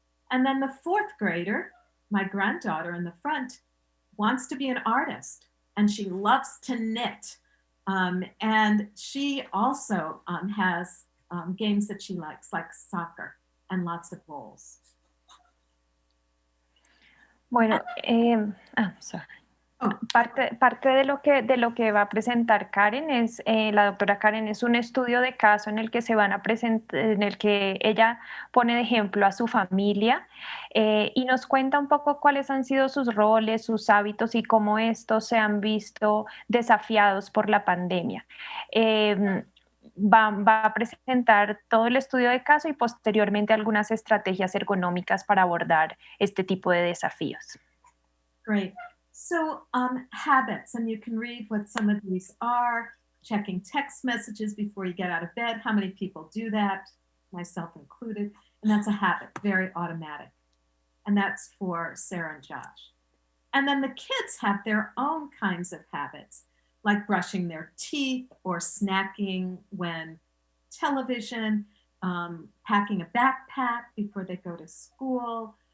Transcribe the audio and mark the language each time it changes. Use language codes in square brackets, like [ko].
[en] And then the 4th grader, my granddaughter in the front, wants to be an artist, and she loves to knit. And she also has games that she likes, like soccer, and lots of roles. [es] Bueno, [en] sorry. [es] Parte de lo que va a presentar Karen es, la doctora Karen, es un estudio de caso en el que se van a presentar, en el que ella pone de ejemplo a su familia y nos cuenta un poco cuáles han sido sus roles, sus hábitos y cómo estos se han visto desafiados por la pandemia. Va a presentar todo el estudio de caso y posteriormente algunas estrategias ergonómicas para abordar este tipo de desafíos. [en] Great. So habits, and you can read what some of these are. Checking text messages before you get out of bed. How many people do that? Myself included. And that's a habit, very automatic. And that's for Sarah and Josh. And then the kids have their own kinds of habits, like brushing their teeth or snacking when television, packing a backpack before they go to school,